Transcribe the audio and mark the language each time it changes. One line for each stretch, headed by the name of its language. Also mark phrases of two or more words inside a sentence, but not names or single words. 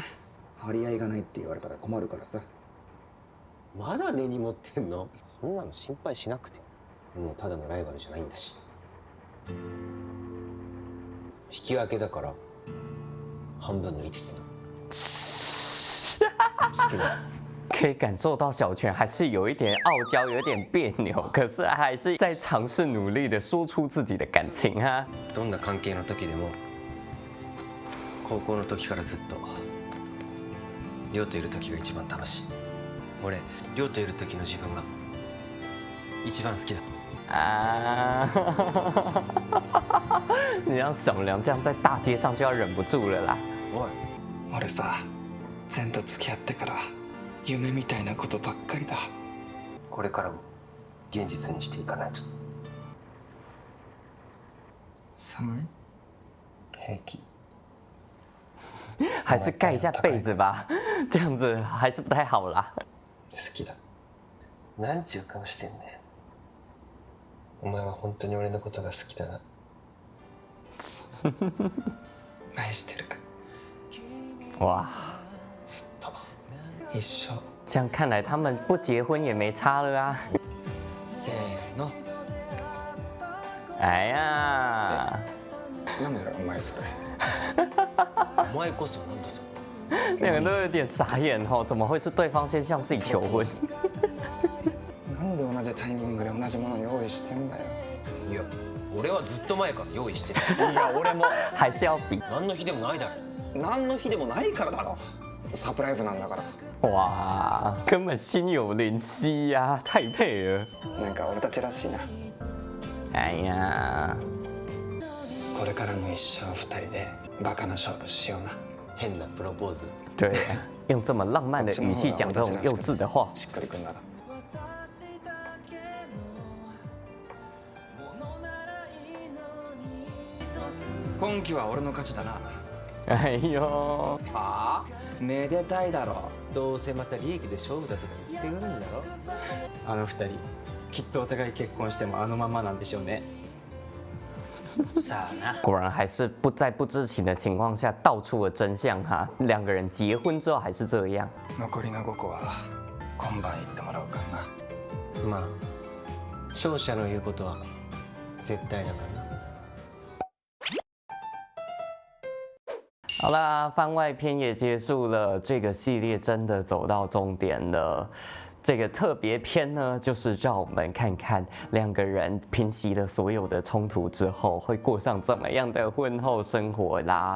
Japanese: 張り合いがないって言われたら困るからさ。まだ根に持ってんの？そんなの心配しなくて。もうただのライバルじゃないんだし。引き分けだから半分の5つな。好きな。
Chinese: 可以感受到小泉还是有一点傲娇，有点别扭，可是还是在尝试努力的说出自己的感情哈。
Japanese: どんな関係の時でも高校の時からずっと亮といる時が一番楽しい。俺亮といる時の自分が一番好きだ。
Chinese: 啊，你让小梁这样在大街上就要忍不住了啦。
Japanese: おい。俺さ、善と付き合ってから夢みたいなことばっかりだ。これからも現実にしていかないと。寒い？平気。
Chinese: 还是盖一下被子吧，这样子还是不太好啦。
Japanese: 好きだ。なんちゅう顔してんだよ。お前は本当に俺のことが好きだな。愛してる。哇，ずっと一生。
Chinese: 这样看来他们不结婚也没差了啊。
Japanese: せーの。哎呀，なんだよお前それ。お前こそなんだそ
Chinese: 两个都有点傻眼哦，怎么会是对方先向自己求婚？
Japanese: なんで同じタイミングで同じもの用意してんだよ。れ。いや、俺はずっと前から用意してる。いや俺も
Chinese: 还是要比
Japanese: 何の日でもないだろ。何の日でもないからだろ。サプライズなんだから。
Chinese: 哇，根本心有灵犀呀、太配了。
Japanese: なんか俺たちらしいな。哎呀，これからの一生二人でバカな勝負しような。変なプロポーズ。
Chinese: 对，用这么浪漫的语气讲这种幼稚的话，
Japanese: しっくりくんなら。今期は俺の勝ちだな。哎呦，はあ？めでたいだろ。どうせまた利益で勝負だとか言ってくるんだろ。あの二人きっとお互い結婚してもあのままなんでしょうね。さあな。
Chinese: 果然还是不在不知情的情况下道出了真相哈。两个人结婚之后还是这样。
Japanese: 残りの5個は今晩行ってもらおうかな。まあ勝者の言うことは絶対だからな。
Chinese: 好啦，番外篇也结束了，这个系列真的走到终点了。这个特别篇呢，就是让我们看看两个人平息了所有的冲突之后，会过上怎么样的婚后生活啦。